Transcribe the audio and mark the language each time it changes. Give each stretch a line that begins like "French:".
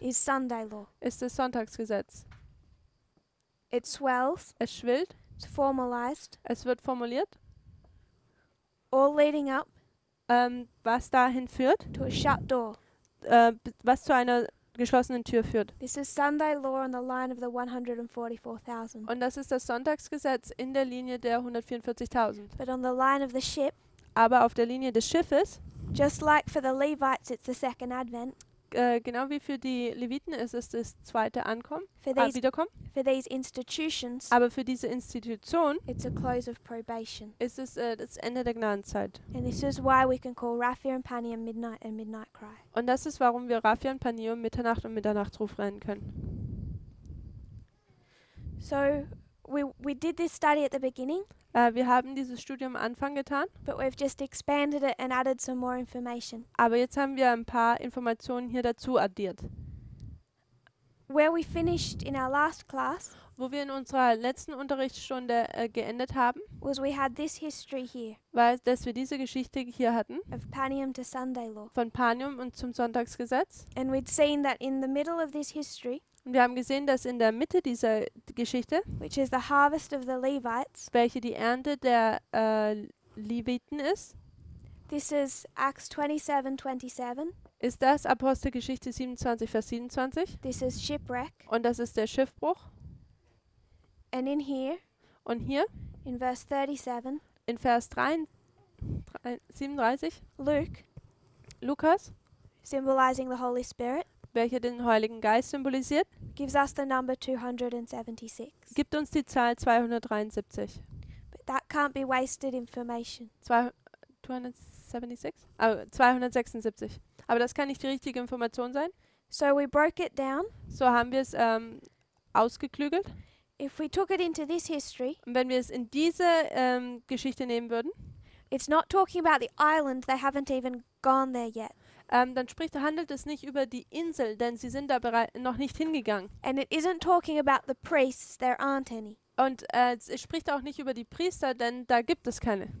English: is Sunday law.
German: ist das Sonntagsgesetz.
English: It swells,
German: Es schwillt,
English: it's formalized,
German: es wird formuliert,
English: all leading up
German: was dahin führt,
English: to a shut door.
German: was zu einer geschlossenen Tür führt.
English: This is Sunday law on the line of the 144,000.
German: Und das ist das Sonntagsgesetz in der Linie der 144.000.
English: But on the line of the ship,
German: Aber auf der Linie des Schiffes,
English: just like for the Levites, it's the second advent.
German: genau wie für die Leviten ist es das zweite
English: For these,
German: Wiederkommen.
English: for these institutions,
German: Aber für diese Institution
English: it's a close of probation.
German: ist es das Ende der Gnadenzeit.
English: And this is why we can call Raphia and Panium Midnight and Midnight Cry.
German: Und das ist, warum wir Raphia und Panium Mitternacht und Mitternachtsruf rennen können.
English: So we did this study at the beginning,
German: Wir haben dieses Studium am Anfang getan,
English: but we've just expanded it and added some more information.
German: aber jetzt haben wir ein paar Informationen hier dazu addiert.
English: Where we finished in our last class
German: Wo wir in unserer letzten Unterrichtsstunde geendet haben,
English: was we had this history here
German: war, dass wir diese Geschichte hier hatten,
English: of Panium to Sunday law.
German: von Panium und zum Sonntagsgesetz.
English: And we'd seen that in the middle of this history,
German: Und wir haben gesehen, dass in der Mitte dieser Geschichte,
English: which is the harvest of the Levites,
German: welche die Ernte der Leviten ist,
English: this is Acts 27:27.
German: ist das Apostelgeschichte 27, Vers 27.
English: This is shipwreck.
German: Und das ist der Schiffbruch.
English: And in here,
German: Und hier
English: in verse 37,
German: in Vers 37,
English: Luke,
German: Lukas,
English: symbolizing the Holy Spirit,
German: welcher den Heiligen Geist symbolisiert,
English: gives us the number 276.
German: gibt uns die Zahl 273.
English: But that can't be wasted information.
German: 276? 276. Aber das kann nicht die richtige Information sein.
English: So we broke it down.
German: So haben wir es ausgeklügelt.
English: If we took it into this history,
German: Und wenn wir es in diese Geschichte nehmen würden,
English: it's not talking about the island, they haven't even gone there yet.
German: dann handelt es nicht über die Insel, denn sie sind da noch nicht hingegangen.
English: And it isn't talking about the priests, there aren't any.
German: Und es spricht auch nicht über die Priester, denn da gibt es keine.